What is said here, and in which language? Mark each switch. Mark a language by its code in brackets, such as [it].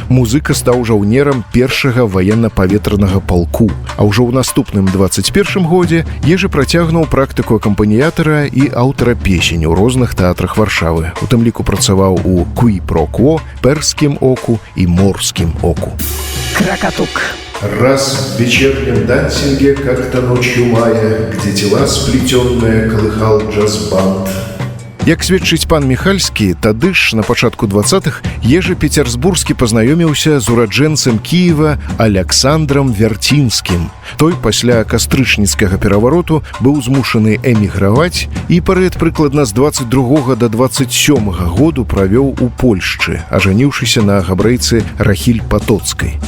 [be] Музыка стаў жаўнерам першага ваенна-паветранага палку. А ўжо ў наступным 21-м годзе Ежы працягнуў практыку акампаніятара і аўтара песень у розных тэатрах Варшавы. У тым ліку працаваў у «Куі про кво», «Перскім оку» і «Морскім оку». Кракатук. [ru] Раз в вечернем дансинге, как-то ночью мая, где тела сплетенные колыхал джаз-банд. [be] Як сведчыць пан Міхальскі, тады ж, на пачатку 20-х, Ежы Пецярсбурскі пазнаёміўся з ураджэнцам Кіева Аляксандрам Вярцінскім. Той пасля кастрычніцкага перавароту быў змушаны эміграваць і перыяд прыкладна з 22 до 27 году правёў у Польшчы, ажаніўшыся на габрэйцы Рахіль Патоцкай.